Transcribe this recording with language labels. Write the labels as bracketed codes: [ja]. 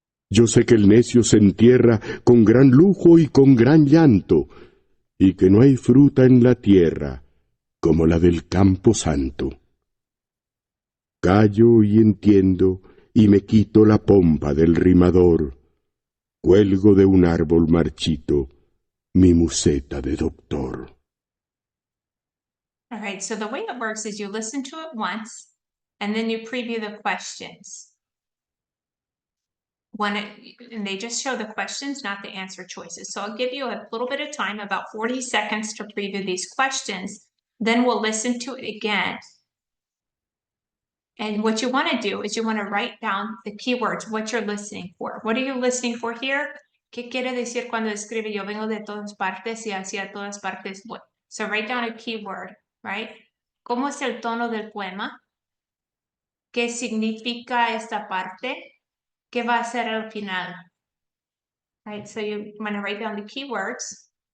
[es] Yo sé que el necio se entierra con gran lujo y con gran llanto, y que no hay fruta en la tierra como la del campo santo. Callo y entiendo, y me quito la pompa del rimador, cuelgo de un árbol marchito mi museta de doctor. [en] All right, so the way it works is you listen to it once, and then you preview the questions. And they just show the questions, not the answer choices. So I'll give you a little bit of time, about 40 seconds to preview these questions. Then we'll listen to it again. And what you want to do is you want to write down the keywords, what you're listening for. What are you listening for here? [es] ¿Qué quiere decir cuando escribe yo vengo de todas partes y hacia todas partes voy? [en] So write down a keyword, right? [es] ¿Cómo es el tono del poema? ¿Qué significa esta parte? ¿Qué va a ser al final? [en] Right, so you want to write down the keywords.